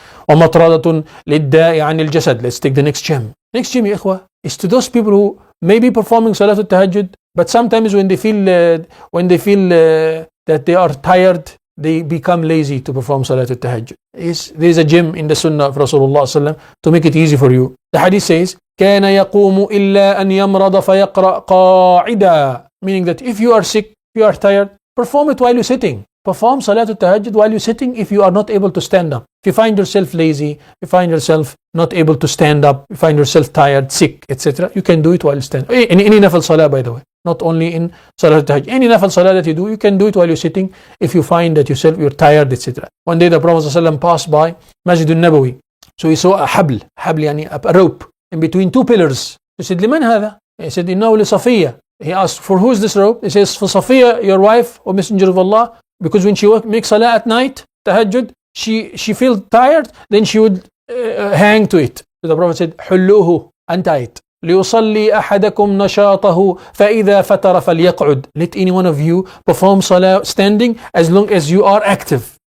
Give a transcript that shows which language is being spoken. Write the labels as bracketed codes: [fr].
[ar] وَمَطْرَدَةٌ لِلدَّاءِ عَنِ الْجَسَدِ. [en] Let's take the next gem. Next gem, ya ikhwah, is to those people who may be performing Salatul Tahajjud, but sometimes when they feel that they are tired, they become lazy to perform Salatul Tahajjud. There is a gem in the Sunnah of Rasulullah sallam to make it easy for you. The hadith says, [ar] كَانَ يَقُومُ إِلَّا أَنْ يَمْرَضَ فَيَقْرَأْ قَاعِدًا. [en] Meaning that if you are sick, if you are tired, perform it while you're sitting. Perform Salatul Tahajjud while you're sitting if you are not able to stand up. If you find yourself lazy, you find yourself not able to stand up, you find yourself tired, sick, etc., you can do it while you stand. In any nafil salah, by the way. Not only in Salatul Tahajjud. Any nafil salah that you do, you can do it while you're sitting if you find that you're tired, etc. One day the Prophet ﷺ passed by Masjid al-Nabawi. So he saw a habl yani a rope in between two pillars. He said, [ar] لمن هذا? [en] He said, [ar] إنه لصفية. [en] He asked, for who is this rope? He says, for Safiya, your wife or Messenger of Allah, because when she makes salah at night, tahajjud, she feels tired, then she would hang to it. So the Prophet said, حلوه, untie it. [ar] ليصلي أحدكم نشاطه فإذا فتر فليقعد. [en] Let any one of you perform salah standing as long as you are active.